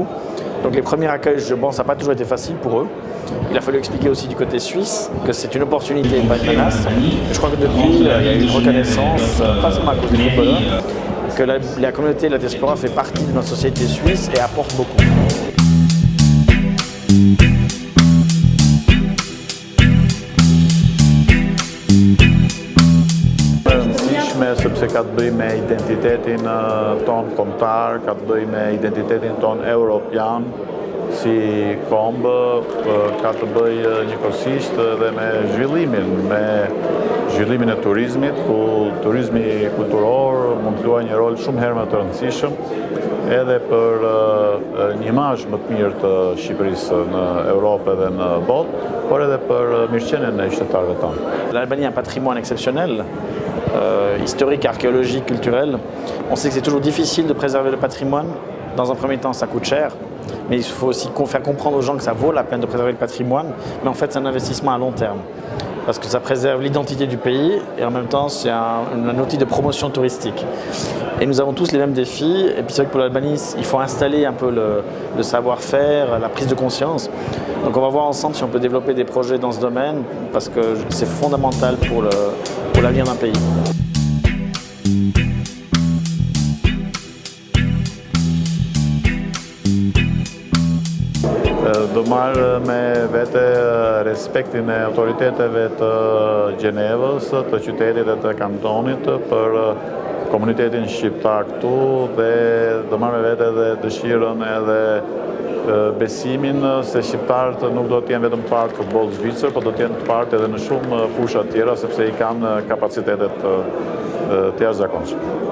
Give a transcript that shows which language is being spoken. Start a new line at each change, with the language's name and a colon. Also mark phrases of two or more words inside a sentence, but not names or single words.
French: Donc les premiers accueils, je pense, ça n'a pas toujours été facile pour eux. Il a fallu expliquer aussi du côté suisse que c'est une opportunité et pas une menace. Je crois que depuis, il y a eu une reconnaissance, pas seulement à cause des footballeurs, que la communauté de la diaspora fait partie de notre société suisse et apporte beaucoup.
Albanian: Sepse ka të bëjë me identitetin ton kombëtar, ka të bëjë me identitetin ton europian si kombë, ka të bëjë njëkohësisht edhe me zhvillimin e turizmit, ku turizmi kulturor mund të luajë një rol shumë herë më të rëndësishëm edhe për një imazh më të mirë të Shqipërisë në Europë dhe në botë, por edhe për mirëqenien e qytetarëve tonë.
French: L'Albanie a un patrimoine exceptionnel, historique, archéologique, culturel. On sait que c'est toujours difficile de préserver le patrimoine. Dans un premier temps, ça coûte cher, mais il faut aussi faire comprendre aux gens que ça vaut la peine de préserver le patrimoine. Mais en fait, c'est un investissement à long terme, parce que ça préserve l'identité du pays et en même temps, c'est un outil de promotion touristique. Et nous avons tous les mêmes défis. Et puis c'est vrai que pour l'Albanie, il faut installer un peu le savoir-faire, la prise de conscience. Donc on va voir ensemble si on peut développer des projets dans ce domaine, parce que c'est fondamental pour l'avenir d'un pays.
Albanian: Do marrë me vete respektin e autoriteteve të Gjenevës, të qytetit dhe të kantonit për komunitetin shqiptar këtu dhe do marrë me vete dhe dëshirën edhe besimin se shqiptarët nuk do të jenë vetëm part të futbollit zvicër, por do të jenë part edhe në shumë fusha të tjera sepse i kanë kapacitetet të jashtëzakonshme.